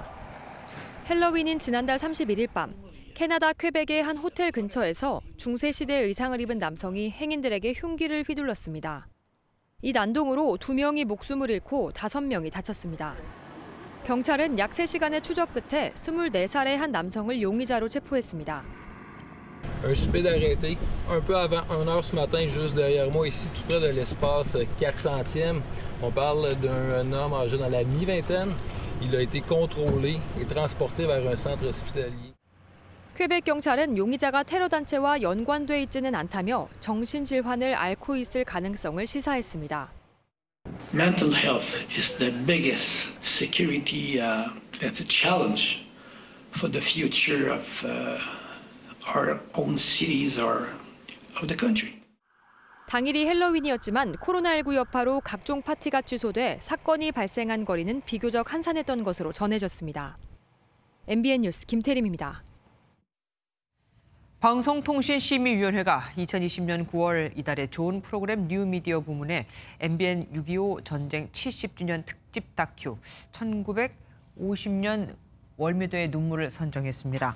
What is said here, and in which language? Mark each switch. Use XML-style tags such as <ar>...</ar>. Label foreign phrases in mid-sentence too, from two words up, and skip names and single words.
<ko>헬로윈인 지난달 31일 밤 캐나다 퀘벡의 한 호텔 근처에서 중세시대 의상을 입은 남성이 행인들에게 흉기를 휘둘렀습니다. 이 난동으로 2명이 목숨을 잃고 5명이 다쳤습니다. 경찰은 약 3시간의 추적 끝에 24살의 한 남성을 용의자로 체포했습니다.</ko> <fr>Un suspect d'arrêté un peu avant 1h ce matin, juste derrière moi ici, tout près de l'espace 400e. On parle d'un homme âgé dans la mi-vingtaine. Il a été contrôlé et transporté vers un centre hospitalier.</fr> <ko>퀘벡 경찰은 용의자가 테러 단체와 연관돼 있지는 않다며 정신질환을 앓고 있을 가능성을 시사했습니다.</ko> <en>Mental health is the biggest security that's a challenge for the future of our own cities or of the country.</en> <ko>당일이 헬로윈이었지만 코로나19 여파로 각종 파티가 취소돼 사건이 발생한 거리는 비교적 한산했던 것으로 전해졌습니다. MBN 뉴스 김태림입니다. 방송통신심의위원회가 2020년 9월 이달에 좋은 프로그램 뉴미디어 부문에 MBN 6.25 전쟁 70주년 특집 다큐 1950년 월미도의 눈물을 선정했습니다.</ko>